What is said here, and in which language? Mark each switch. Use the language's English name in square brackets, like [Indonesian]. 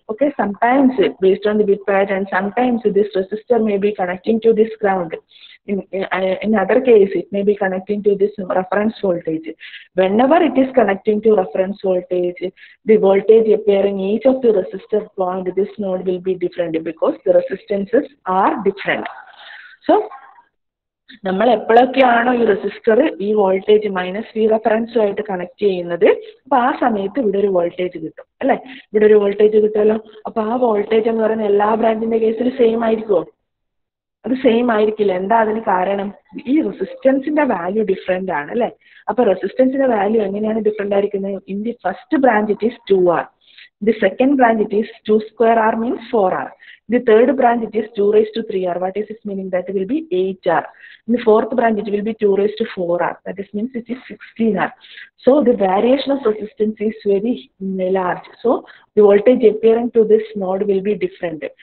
[English] Okay, sometimes based on the bit pattern, sometimes this resistor may be connecting to this ground. in other case, it may be connecting to this reference voltage. Whenever it is connecting to reference voltage, the voltage appearing each of the resistor point, this node will be different because the resistances are different. [Malayalam] So, നമ്മൾ എപ്പോഴൊക്കെയാണോ ഈ resistor ഈ voltage minus V റെഫറൻസുമായിട്ട് connect ചെയ്യുന്നത്, അപ്പൊ ആ സമയത്ത് ഇവിടെ ഒരു voltage കിട്ടും അല്ലെ, ഇവിടെ ഒരു വോൾട്ടേജ് കിട്ടുമല്ലോ. അപ്പൊ ആ വോൾട്ടേജ് എന്ന് പറയുന്ന എല്ലാ ബ്രാഞ്ചിന്റെ കേസിൽ സെയിം ആയിരിക്കുമോ? അത് സെയിം ആയിരിക്കില്ല. എന്താ അതിന് കാരണം? ഈ റെസിസ്റ്റൻസിന്റെ വാല്യൂ ഡിഫറെന്റ് ആണ് അല്ലെ. അപ്പൊ റെസിസ്റ്റൻസിന്റെ വാല്യൂ എങ്ങനെയാണ് ഡിഫറെന്റ് ആയിരിക്കുന്നത്? [English] In the first branch it is 2R, the second branch it is 2 square R means 4R, the third branch it is 2 raised to 3R. What is its meaning? That will be 8R. In the fourth branch it will be 2 raised to 4R, that is means it is 16R. So the variation of resistance is very large, so the voltage appearing to this node will be different.